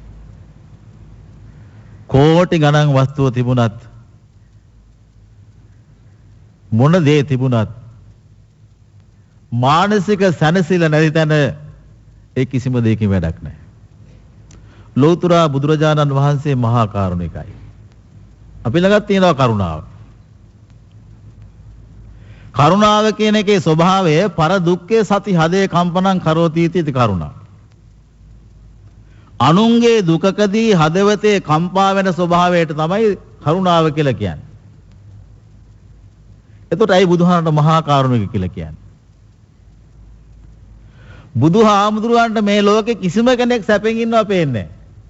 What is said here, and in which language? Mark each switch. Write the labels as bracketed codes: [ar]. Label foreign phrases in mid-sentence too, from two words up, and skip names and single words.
[si] කෝටි ගණන් වස්තුව තිබුණත් මොන දේ තිබුණත් මානසික සැනසෙල්ල නැති තැන ඒ කිසිම දෙයකින් වැඩක් නැහැ. ලෞතර බුදුරජාණන් වහන්සේ මහා කරුණිකයි. අපි ළඟ තියෙනවා කරුණාව. කරුණාව කියන එකේ ස්වභාවය [pi] පර දුක්ඛේ සති හදේ කම්පනං කරෝති इति කරුණා. [si] අනුන්ගේ දුකකදී හදවතේ කම්පා වෙන ස්වභාවයට තමයි කරුණාව කියලා කියන්නේ. එතකොට අයි බුදුහාමරට මහා කරුණික කියලා කියන්නේ. බුදුහාමුදුරුවන්ට මේ ලෝකේ කිසිම කෙනෙක් සැපෙන් ඉන්නවා පේන්නේ නැහැ.